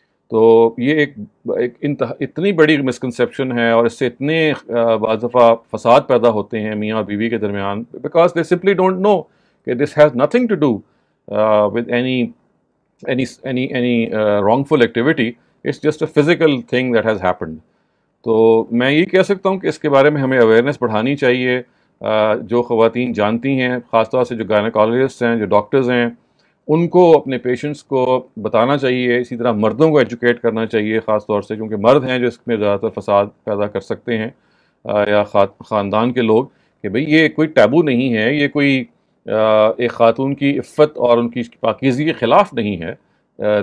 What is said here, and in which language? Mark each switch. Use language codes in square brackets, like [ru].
[ur] تو یہ ایک اتنی بڑی مسکنسیپشن ہے، اور اس سے اتنے بعض دفعہ فساد پیدا ہوتے ہیں میاں اور بیوی کے درمیان، [en] because they simply don't know [ur] کہ [en] This has nothing to do with any wrongful activity. It's just a physical thing that has happened. [ur] تو میں یہ کہہ سکتا ہوں کہ اس کے بارے میں ہمیں اویئرنیس بڑھانی چاہیے. جو خواتین جانتی ہیں، خاص طور سے جو گائنیکالوجسٹ ہیں، جو ڈاکٹرز ہیں، ان کو اپنے پیشنٹس کو بتانا چاہیے. اسی طرح مردوں کو ایجوکیٹ کرنا چاہیے خاص طور سے، کیونکہ مرد ہیں جو اس میں زیادہ تر فساد پیدا کر سکتے ہیں، یا خاندان کے لوگ، کہ بھئی یہ کوئی ٹیبو نہیں ہے، یہ کوئی ایک خاتون کی عفت اور ان کی پاکیزگی کے خلاف نہیں ہے.